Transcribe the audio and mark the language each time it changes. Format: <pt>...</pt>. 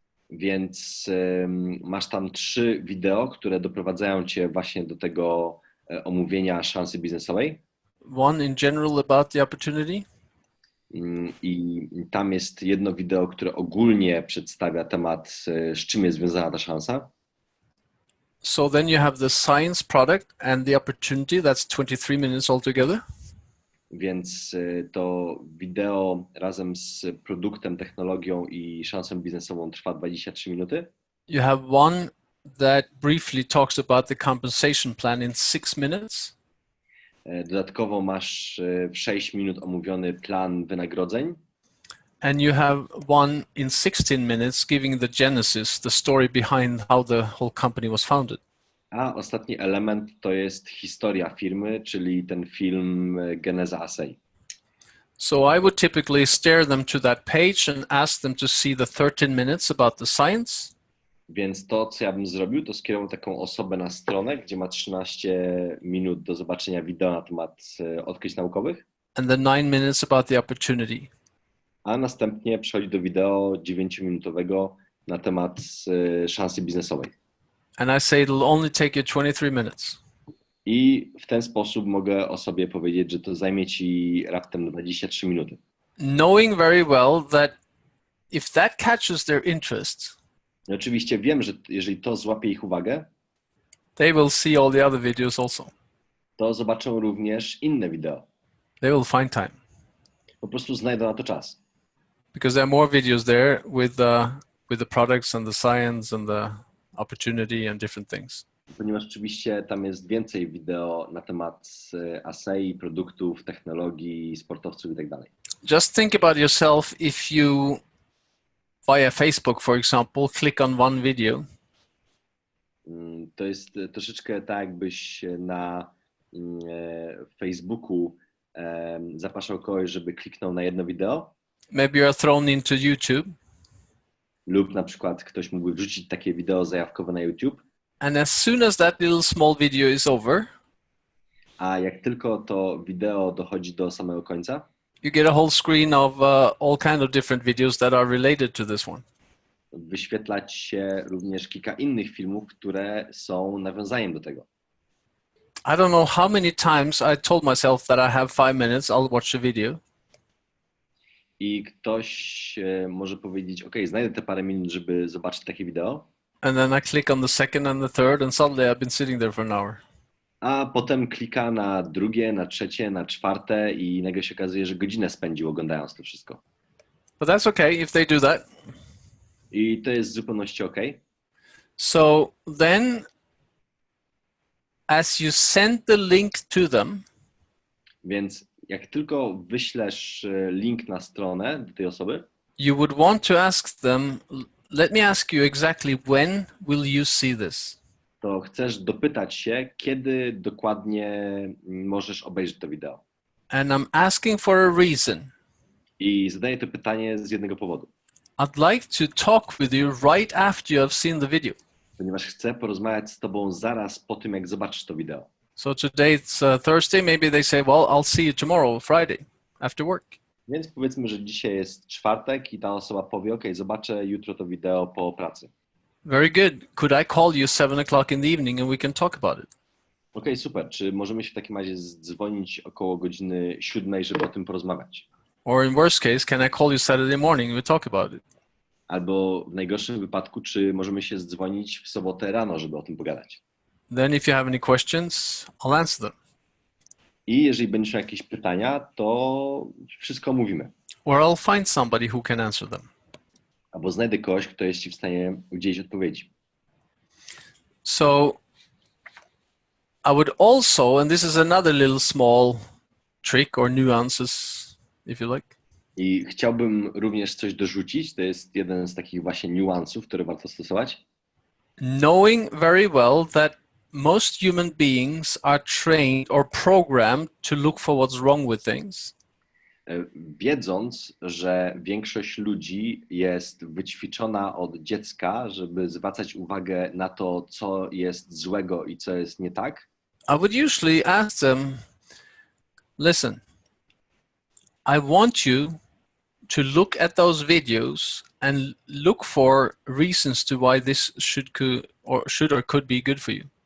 <pl>Więc masz tam 3 wideo, które doprowadzają cię właśnie do tego omówienia szansy biznesowej.</pl> <en>One in general about the opportunity.</en> <pl>I tam jest jedno wideo, które ogólnie przedstawia temat, z czym jest związana ta szansa.</pl> <en>So then you have the science product and the opportunity. That's 23 minutes altogether.</en> <pl>Więc to wideo razem z produktem, technologią i szansą biznesową trwa 23 minuty.</pl> <en>You have one that briefly talks about the compensation plan in 6 minutes.</en> <pl>Dodatkowo masz w 6 minut omówiony plan wynagrodzeń.</pl> <en>And you have one in 16 minutes giving the genesis, the story behind how the whole company was founded.</en> <pl>A ostatni element to jest historia firmy, czyli ten film Geneza Asei.</pl> <en>So I would typically steer them to that page and ask them to see the 13 minutes about the science.</en> <pl>Więc to, co ja bym zrobił, to skierował taką osobę na stronę, gdzie ma 13 minut do zobaczenia wideo na temat odkryć naukowych.</pl> <en>And the 9 minutes about the opportunity.</en> <pl>A następnie przechodzi do wideo 9-minutowego na temat szansy biznesowej.</pl> <en>And I say it'll only take you 23 minutes.</en> <pl>I w ten sposób mogę o sobie powiedzieć, że to zajmie ci raptem 23 minuty.</pl> <en>Knowing very well that if that catches their interest,</en> <pl>I oczywiście wiem, że jeżeli to złapie ich uwagę,</pl> <en>they will see all the other videos also.</en> <pl>to zobaczą również inne wideo.</pl> <en>They will find time.</en> <pl>Po prostu znajdą na to czas.</pl> <en>Because there are more videos there with the products and the science and the opportunity and different things.</en> <pl>Ponieważ oczywiście tam jest więcej wideo na temat ASEI, produktów, technologii, sportowców itd.</pl> <en>Just think about yourself if you, via Facebook, for example, click on one video.</en> <pl>To jest troszeczkę tak, jakbyś na Facebooku zapraszał kogoś, żeby kliknął na jedno wideo.</pl> <en>Maybe you're thrown into YouTube.</en> <pl>Lub na przykład ktoś mógłby wrzucić takie wideo zajawkowe na YouTube.</pl> <en>And as soon as that little small video is over,</en> <pl>A jak tylko to wideo dochodzi do samego końca,</pl> <en>you get a whole screen of all kind of different videos that are related to this one.</en> <pl>wyświetlać się również kilka innych filmów, które są nawiązaniem do tego.</pl> <en>I don't know how many times I told myself that I have 5 minutes, I'll watch the video.</en> <pl>I ktoś może powiedzieć, ok, znajdę te parę minut, żeby zobaczyć takie wideo,</pl> <en>And then I click on the second and the third, and suddenly I've been sitting there for an hour.</en> <pl>a potem klika na drugie, na trzecie, na czwarte i nagle się okazuje, że godzinę spędził oglądając to wszystko.</pl> <en>But that's okay if they do that.</en> <pl>I to jest w zupełności ok.</pl> <en>So then, as you send the link to them,</en> <pl>Więc jak tylko wyślesz link na stronę do tej osoby,</pl> <en>you would want to ask them, let me ask you exactly when will you see this?</en> <pl>to chcesz dopytać się, kiedy dokładnie możesz obejrzeć to wideo.</pl> <en>And I'm asking for a reason.</en> <pl>I zadaję to pytanie z jednego powodu.</pl> <en>I'd like to talk with you right after you have seen the video.</en> <pl>Ponieważ chcę porozmawiać z tobą zaraz po tym, jak zobaczysz to wideo.</pl> <en>So today it's Thursday, maybe they say, well, I'll see you tomorrow, Friday, after work.</en> <pl>Więc powiedzmy, że dzisiaj jest czwartek i ta osoba powie, ok, zobaczę jutro to wideo po pracy.</pl> <en>Very good. Could I call you 7 o'clock in the evening and we can talk about it?</en> <pl>Ok, super. Czy możemy się w takim razie dzwonić około godziny 7, żeby o tym porozmawiać?</pl> <en>Or in worst case, can I call you Saturday morning and we talk about it?</en> <pl>Albo w najgorszym wypadku, czy możemy się dzwonić w sobotę rano, żeby o tym pogadać?</pl> <en>Then if you have any questions, I'll answer them.</en> <pl>I jeżeli będziesz miał jakieś pytania, to wszystko omówimy.</pl> <en>Or I'll find somebody who can answer them.</en> <pl>Albo znajdę kogoś, kto jest ci w stanie udzielić odpowiedzi.</pl> <en>So I would also, and this is another little small trick or nuances, if you like.</en> <pl>I chciałbym również coś dorzucić. To jest jeden z takich właśnie niuansów, które warto stosować.</pl> <en>Knowing very well that most human beings are trained or programmed to look for what's wrong with things.</en> <pl>wiedząc, że większość ludzi jest wyćwiczona od dziecka, żeby zwracać uwagę na to, co jest złego i co jest nie tak,</pl> <en>I would usually ask them, listen, I want you to look at those videos and look for reasons to why this should or could be good for you.</en>